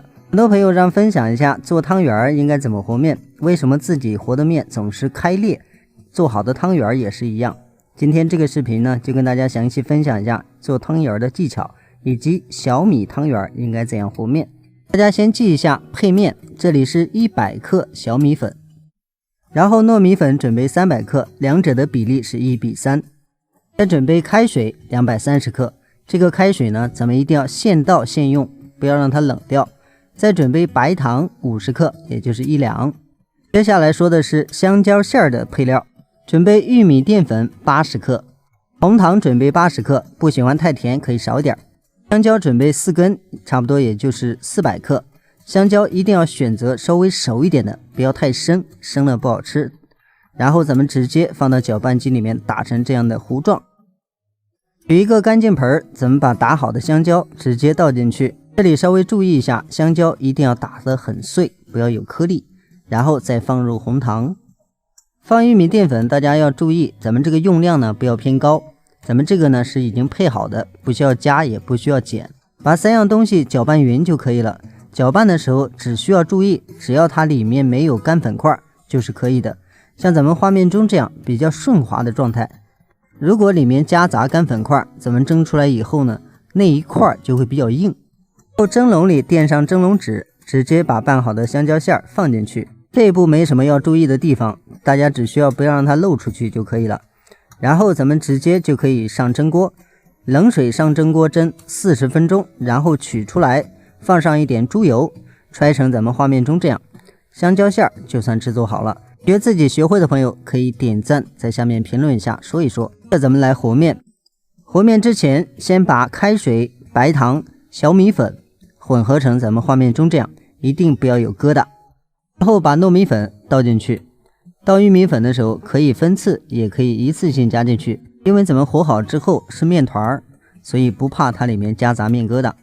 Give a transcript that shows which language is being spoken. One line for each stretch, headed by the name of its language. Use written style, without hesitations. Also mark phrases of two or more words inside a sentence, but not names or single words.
Chinese: 很多朋友让分享一下做汤圆应该怎么和面，为什么自己和的面总是开裂，做好的汤圆也是一样。今天这个视频呢，就跟大家详细分享一下做汤圆的技巧，以及小米汤圆应该怎样和面。大家先记一下配面，这里是100克小米粉，然後糯米粉準備300克，兩者的比例是1:3。再準備開水230克，這個開水呢，咱們一定要現倒現用，不要讓它冷掉。再準備白糖50克，也就是1兩。接下來說的是香蕉餡的配料，準備玉米澱粉80克，紅糖準備80克，不喜歡太甜可以少點。香蕉準備4根，差不多也就是400克。香蕉一定要選擇稍微熟一點的，不要太生，生了不好吃。然後咱們直接放到攪拌機裡面打成這樣的糊狀。取一個乾淨盆，咱們把打好的香蕉直接倒進去。這裡稍微注意一下，香蕉一定要打得很碎，不要有顆粒。然後再放入紅糖，放玉米澱粉，大家要注意，咱們這個用量呢不要偏高。咱們這個呢是已經配好的，不需要加也不需要減，把3樣東西攪拌勻就可以了。攪拌的時候只需要注意，只要它裡面沒有乾粉塊就是可以的。像咱們畫面中這樣比較順滑的狀態，如果裡面夾雜乾粉塊，咱們蒸出來以後呢，那一塊就會比較硬。後蒸籠裡墊上蒸籠紙，直接把拌好的香蕉餡放進去。這一步沒什麼要注意的地方，大家只需要不要讓它漏出去就可以了。然後咱們直接就可以上蒸鍋，冷水上蒸鍋蒸40分鐘，然後取出來，放上一點豬油，揣成咱們畫面中這樣，香蕉餡就算制作好了。覺得自己學會的朋友可以點讚，在下面評論一下說一說。這咱們來和面。和面之前，先把開水、白糖、小米粉混合成咱們畫面中這樣，一定不要有疙瘩。然後把糯米粉倒進去。倒玉米粉的時候可以分次，也可以一次性加進去，因為咱們和好之後是麵團，所以不怕它裡面夾雜麵疙瘩。